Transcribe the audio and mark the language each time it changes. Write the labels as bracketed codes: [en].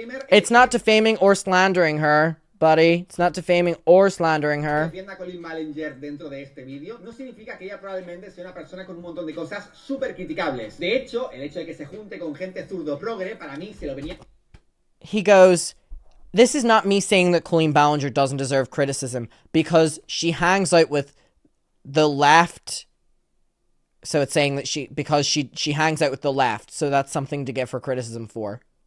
[en] It's not defaming or slandering her, buddy. It's not defaming or slandering her. [es] Defienda a Colin Ballinger dentro de este vídeo no significa que ella probablemente sea una persona con un montón de cosas súper criticables. De hecho, el hecho de que se junte con gente zurdo progre, para mí se lo venía... [en] He goes, this is not me saying that Colleen Ballinger doesn't deserve criticism because she hangs out with the left. So it's saying that she hangs out with the left. So that's something to give her criticism for.